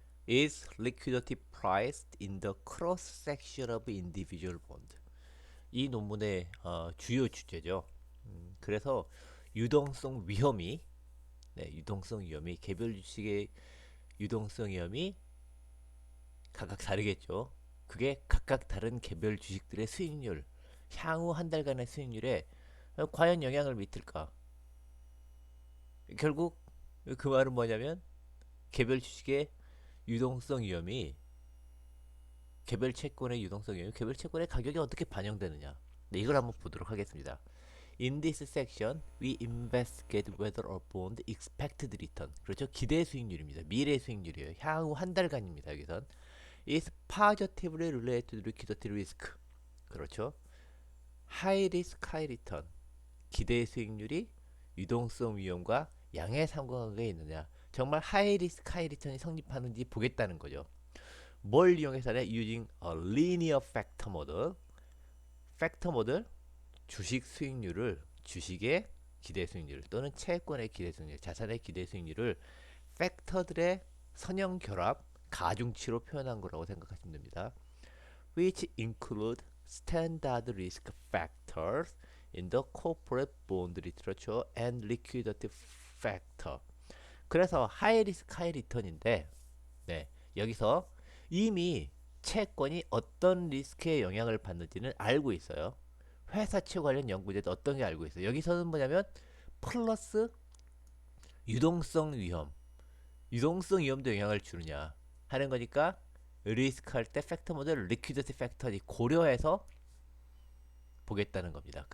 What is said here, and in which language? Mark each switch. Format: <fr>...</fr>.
<en>is liquidity priced in the cross section of individual bond.</en> <ko>이 논문의 주요 주제죠. 그래서 유동성 위험이 유동성 위험이 개별 주식의 유동성 위험이 각각 다르겠죠. 그게 각각 다른 개별 주식들의 수익률, 향후 한 달간의 수익률에 과연 영향을 미칠까? 결국 그 말은 뭐냐면 개별 주식의 유동성 위험이 개별 채권의 유동성 위험이 개별 채권의 가격에 어떻게 반영되느냐. 네, 이걸 한번 보도록 하겠습니다.</ko> <en>In this section, we investigate whether a bond expected return.</en> <ko>그렇죠? 기대 수익률입니다. 미래 수익률이에요. 향후 한 달간입니다. 여기선</ko> <en>is positively related to liquidity risk.</en> <ko>그렇죠?</ko> <en>high risk, high return.</en> <ko>기대 수익률이 유동성 위험과 양의 상관관계에 있느냐. 정말</ko> <en>high risk, high return</en> <ko>이 성립하는지 보겠다는 거죠. 뭘 이용해서는</ko> <en>using a linear factor model.</en> <ko>팩터 모델 주식 수익률을 주식의 기대 수익률 또는 채권의 기대 수익률, 자산의 기대 수익률을 팩터들의 선형 결합, 가중치로 표현한 거라고 생각하시면 됩니다.</ko> <en>Which include standard risk factors in the corporate bond literature and liquidity factor.</en> <ko>그래서</ko> <en>high risk, high return</en> <ko>인데, 네, 여기서 이미 채권이 어떤 리스크의 영향을 받는지는 알고 있어요. 회사채 관련 연구제도 어떤 게 알고 있어요. 여기서는 뭐냐면 플러스 유동성 위험, 유동성 위험도 영향을 주느냐 하는 거니까 리스크 할 때 팩터 모델 리퀴디티 팩터를 고려해서 보겠다는 겁니다.</ko>